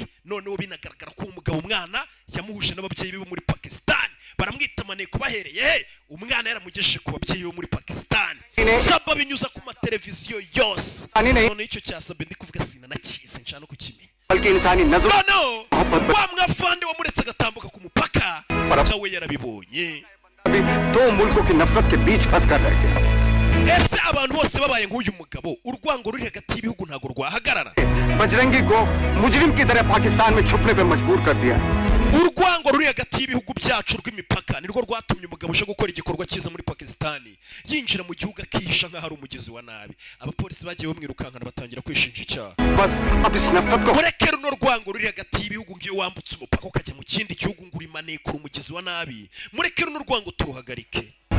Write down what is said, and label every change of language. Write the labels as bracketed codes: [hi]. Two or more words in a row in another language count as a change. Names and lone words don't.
[rw] noneho binagaragara ko umugabo umwana yamuhuje n'ababyeyi be muri Pakistan, baramwita maneko bahereye umwana yaramugejeje ku babyeyi bo muri Pakistan. Sabe binyuza ku mateleviziyo yose. noneho icyo cya Sabe ndi kuvuga sinanakize nshaka no kukimenya. no wa mwafande wamuretse agatambuka ku mupaka nawe yarabibonye. [hi] दो मुल्कों की नफरत के बीच फंस कर रह गया। [rw] ese abantu bose babaye nk'uyu mugabo, urwango ruri hagati y'ibihugu ntabwo rwahagarara. [hi] बजरंगी को मुजरिम की तरह पाकिस्तान में छुपने पे मजबूर कर दिया। [rw] urwango ruri hagati y'ibihugu byacu rw'imipaka nirwo rwatumye umugabo uje gukora igikorwa cyiza muri Pakistan yinjira mu gihugu akihisha nk'aho ari umugezi wa nabi. abapolisi bagiye bamwirukankana batangira kwishinja icyaha. mureke runo rwango ruri hagati y'ibihugu ngiyo wambutse umupaka ukajya mu kindi gihugu ngo uri maneko umugezi wa nabi, mureke runo rwango turuhagarike.